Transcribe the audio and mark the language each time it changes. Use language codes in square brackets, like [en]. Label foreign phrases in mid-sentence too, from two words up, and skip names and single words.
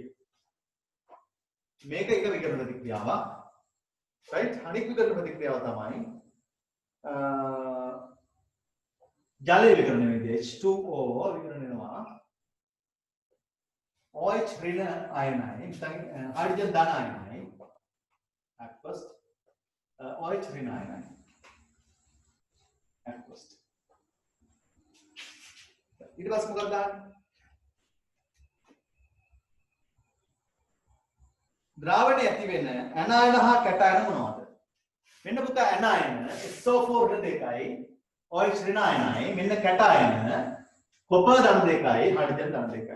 [si] මේක එක විකරණ ප්‍රතික්‍රියාවක්. right? අනිත් විකරණ ප්‍රතික්‍රියාව තමයි ජලය විකරණය වෙන්නේ H2O විකරණය වෙනවා OH ඍණ අයනයි හයිඩ්‍රජන් ධන අයනයි aqueous OH ඍණ අයන aqueous ඊට පස්සේ මොකක්ද දාන්නේ? ද්‍රාවණයේ ඇති වෙන ඇනායන හා කැටායන මොනවද? මෙන්න පුතා ඇනායන SO4 ඍණ 2යි OH ඍණ අයනයි මෙන්න කැටායන කොපර් ධන 2යි හයිඩ්‍රජන් ධන 2යි.